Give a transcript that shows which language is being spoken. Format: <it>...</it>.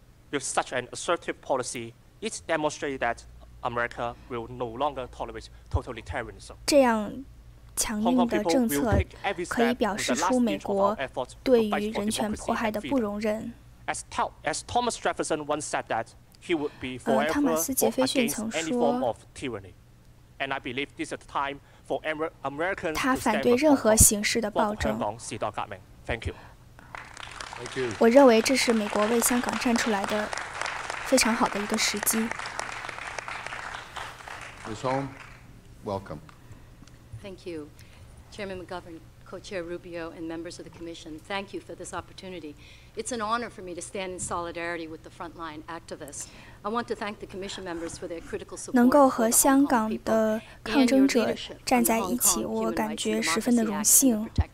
<en>With such an assertive policy, it demonstrates that America will no longer tolerate totalitarianism.</en> <zh>这样强硬的政策可以表示出美国对于人权迫害的不容忍。</zh> <en>As Thomas Jefferson once said that he would be forever against any form of tyranny, and I believe this is the time for Americans to stand up for</en> <zh>香港時代革命。</zh> <en>Thank you.</en> <zh>我認為這是美國為香港站出來的非常好的一個時機。</zh> <en>Ms. Holm, welcome. Thank you, Chairman McGovern, Co-Chair Rubio, and members of the Commission. Thank you for this opportunity. It's an honor for me to stand in solidarity with the frontline activists. I want to thank the Commission members for their critical support.</en> <zh>能够和香港的抗争者站在一起，我感觉十分的荣幸。</zh>